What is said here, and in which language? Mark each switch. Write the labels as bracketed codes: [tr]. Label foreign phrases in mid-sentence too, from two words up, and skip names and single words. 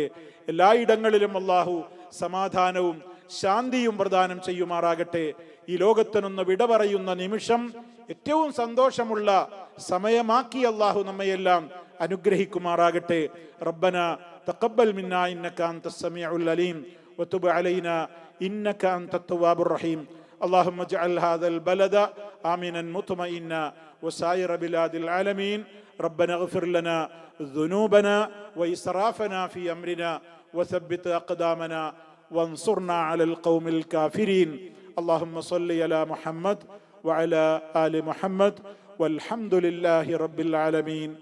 [ml] എല്ലായിടങ്ങളിലും അള്ളാഹു സമാധാനവും ശാന്തിയും പ്രദാനം ചെയ്യുമാറാകട്ടെ. ഈ ലോകത്ത് നിന്ന് വിട പറയുന്ന നിമിഷം ഏറ്റവും സന്തോഷമുള്ള സമയമാക്കി അള്ളാഹു നമ്മയെല്ലാം അനുഗ്രഹിക്കുമാറാകട്ടെ. [ar] ربنا تقبل منا إنك أنت السميع العليم وتب علينا إنك أنت التواب الرحيم. اللهم اجعل هذا البلد آمنا مطمئنا وسائر بلاد العالمين. ربنا اغفر لنا ذنوبنا وإسرافنا في أمرنا وثبت أقدامنا وانصرنا على القوم الكافرين. اللهم صل على محمد وعلى آل محمد والحمد لله رب العالمين.